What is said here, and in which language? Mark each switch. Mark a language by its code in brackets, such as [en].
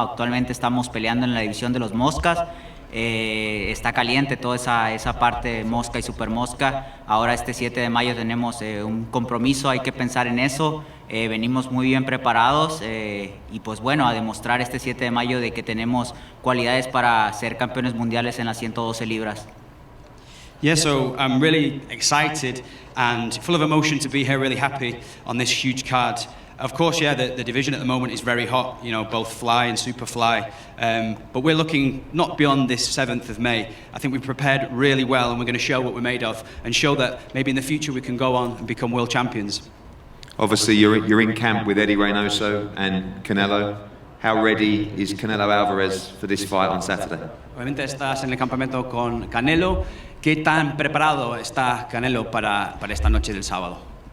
[es] Actualmente estamos peleando en la división de los Moscas, está caliente toda esa parte Mosca y Super Mosca. Ahora este 7 de mayo tenemos un compromiso, hay que pensar en eso, venimos muy bien preparados y pues bueno, a demostrar este 7 de mayo de que tenemos cualidades para ser campeones mundiales en las 112 libras. [en] Yeah, so I'm really excited and full of emotion to be here, really happy on this huge card. Of course, yeah, the division at the moment is very hot, you know, both fly and super fly. But we're looking not beyond this 7th of May. I think we've prepared really well, and we're going to show what we're made of and show that maybe in the future we can go on and become world champions. Obviously, you're in camp with Eddie Reynoso and Canelo. How ready is Canelo Alvarez for this fight on Saturday? [es] Obviamente estás en el campamento con Canelo. ¿Qué tan preparado está Canelo para esta noche del sábado?